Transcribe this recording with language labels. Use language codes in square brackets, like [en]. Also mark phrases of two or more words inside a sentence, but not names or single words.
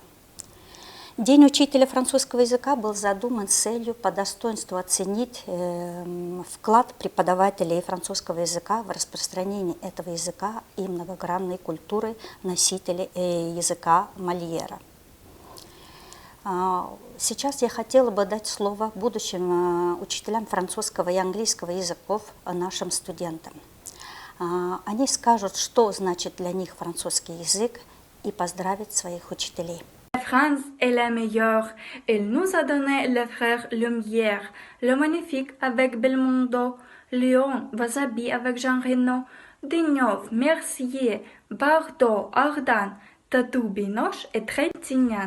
[ru] День учителя французского языка был задуман с целью по достоинству оценить вклад преподавателей французского языка в распространение этого языка и многогранной культуры носителей языка Мольера. Сейчас я хотела бы дать слово будущим учителям французского и английского языков, нашим студентам. Они скажут, что значит для них французский язык, и поздравить своих учителей. [fr] La France est la meilleure. Elle nous a donné le frère Lumière, le magnifique avec Belmondo, Léon, Wasabi avec Jean Reno, Dignov, Mercier, Bardot, Ardan, Tatou, Binoche et Trintignant.